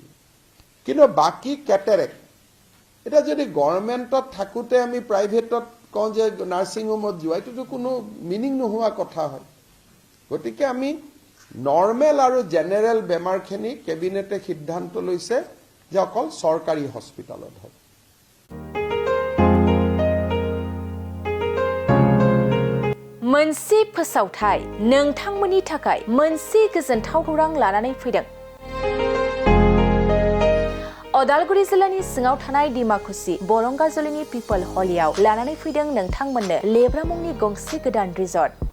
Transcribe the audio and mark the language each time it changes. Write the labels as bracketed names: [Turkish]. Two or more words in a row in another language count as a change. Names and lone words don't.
[Assamese] কিন্তু বাকী কেটেৰেক্ট, এতিয়া যদি গভৰ্ণমেণ্টত থাকোঁতে আমি প্ৰাইভেটত কওঁ যে [English] nursing homeত [Assamese] যোৱা, এইটোতো কোনো মিনিং নোহোৱা কথা হয়। গতিকে আমি নৰ্মেল আৰু জেনেৰেল বেমাৰখিনি কেবিনেটে সিদ্ধান্ত লৈছে যে অকল চৰকাৰী হস্পিটালত হ'ব। [Bodo] मोनसे फोसावथाय नोंथांमोननि थाखाय मोनसे गोजोनथाव खौरां लानानै फैदों। अदालगुरि जिल्लानि सिङाव थानाय डिमाकुसि बरंगाजुलिनि पिपल हलियाव लानानै फैदों नोंथांमोननो लेब्रा मुंनि गंसे गोदान रिजर्ट।